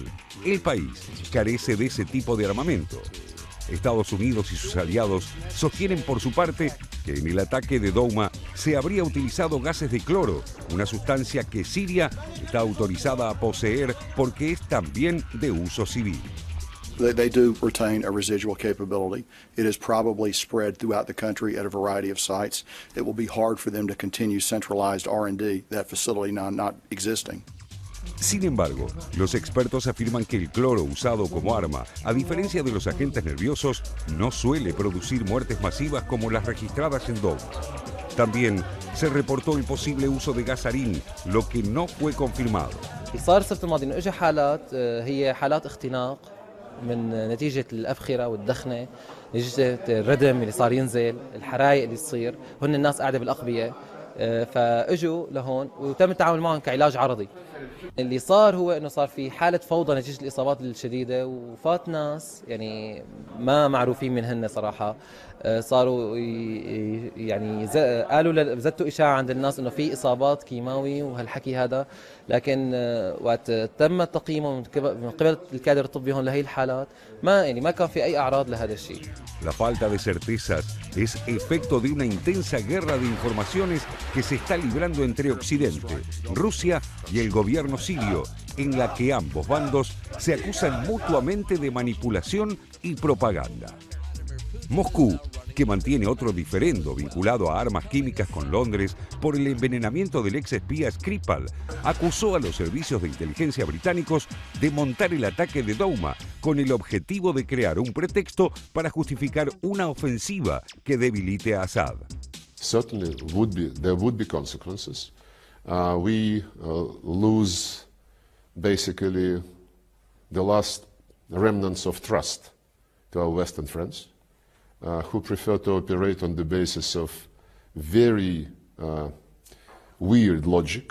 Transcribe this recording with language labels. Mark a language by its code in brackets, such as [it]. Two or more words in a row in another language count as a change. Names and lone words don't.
[es] El país carece de ese tipo de armamento. Estados Unidos y sus aliados sostienen por su parte que en el ataque de Douma se habría utilizado gases de cloro, una sustancia que Siria está autorizada a poseer porque es también de uso civil. [en] They do retain a residual capability. It is probably spread throughout the country at a variety of sites. It will be hard for them to continue centralized R&D, that facility not existing. [es] Sin embargo, los expertos afirman que el cloro usado como arma, a diferencia de los agentes nerviosos, no suele producir muertes masivas como las registradas en Douma. También se reportó el posible uso de gas sarín, lo que no fue confirmado. [ar] صار السبت الماضي انه اجى حالات هي حالات اختناق من نتيجة الأبخرة والدخنة، نتيجة الردم اللي صار ينزل، الحرايق اللي تصير، هن الناس قاعدة بالأقبية، فاجوا لهون وتم التعامل معهم كعلاج عرضي. اللي صار هو انه صار في حالة فوضى نتيجة الإصابات الشديدة، وفات ناس يعني ما معروفين منهن صراحة، صاروا يعني قالوا زتوا إشاعة عند الناس انه في إصابات كيماوي وهالحكي هذا، لكن وقت تم تقييمه من قبل الكادر الطبي هون لهي الحالات ما كان في أي أعراض لهذا الشيء. [es] La falta de certezas es efecto de una intensa guerra de informaciones que se está librando entre Occidente, Rusia y el gobierno sirio, en la que ambos bandos se acusan mutuamente de manipulación y propaganda. Moscú, que mantiene otro diferendo vinculado a armas químicas con Londres por el envenenamiento del ex espía Skripal, acusó a los servicios de inteligencia británicos de montar el ataque de Douma con el objetivo de crear un pretexto para justificar una ofensiva que debilite a Assad. [en] Certainly there would be consequences. We lose basically the last remnants of trust to our Western friends, who prefer to operate on the basis of very weird logic.